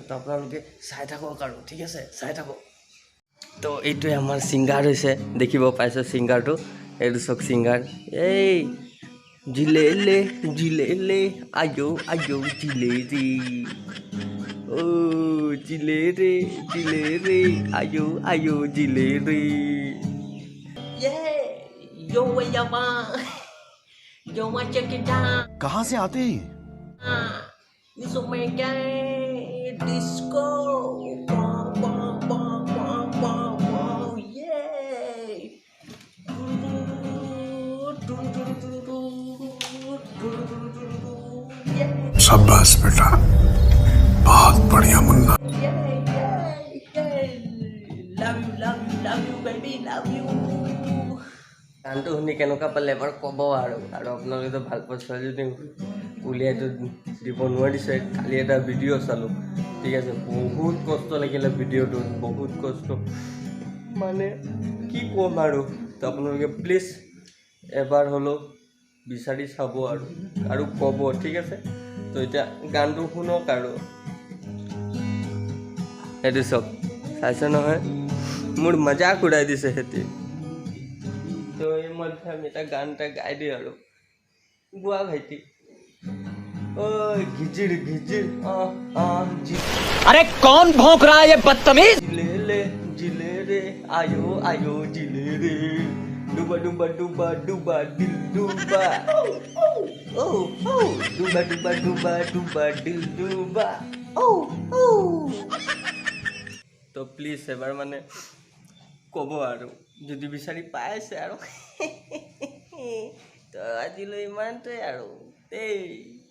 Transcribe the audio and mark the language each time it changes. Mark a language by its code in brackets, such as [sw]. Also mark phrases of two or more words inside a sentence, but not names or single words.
[as] তো আপোনালোকে চাই থাকক আৰু, ঠিক আছে, চাই থাকক। তো এইটোৱে আমাৰ ছিংগাৰ হৈছে, দেখিব পাইছে ছিংগাৰটো, এইটো চাওক ছিংগাৰ। এই জিলেলে জিলেলে আয়ো আয়ো জিলেৰে, ও জিলেৰে জিলেৰে আয়ো আয়ো জিলেৰে। [en] Yo Yama, yo check it out. [hi] कहाँ से आते हैं? [en] This is my guy disco. Bum, bum, bum, bum, bum, bum. Yay! [hi] शाबाश बेटा, बहुत बढ़िया मुन्ना। [en] Love you, baby, love you. [as] গানটো শুনি কেনেকুৱা পালে এবাৰ ক'ব আৰু আপোনালোকেতো ভাল পোৱা ছোৱালীজনী উলিয়াইতো দিব নোৱাৰিছে। কালি এটা ভিডিঅ' চালোঁ, ঠিক আছে, বহুত কষ্ট লাগিলে ভিডিঅ'টোত, বহুত কষ্ট, মানে কি ক'ম আৰু। তো আপোনালোকে প্লিজ এবাৰ হ'লেও বিচাৰি চাব আৰু ক'ব, ঠিক আছে। তো এতিয়া গানটো শুনক আৰু। সেইটো চাওক, চাইছে নহয়, মোৰ মজাক উৰাই দিছে সিহঁতে। তো এই মধ্যে আমি এটা গান এটা গাই দিওঁ আৰু, গোৱা ভাইটি। ओए घिजिर घिजिर [hi] अरे कौन भौंक रहा है ये बदतमीज? जिले रे आयो आयो जिले रे, डूबा डूबा डूबा डूबा दिल डूबा, ओ ओ डूबा डूबा डूबा डूबा दिल डूबा, ओ ओ। [as] তো প্লিজ এবাৰ মানে ক'ব আৰু, যদি বিচাৰি পাইছে আৰু। তো আজিলৈ ইমানটোৱে আৰু দেই।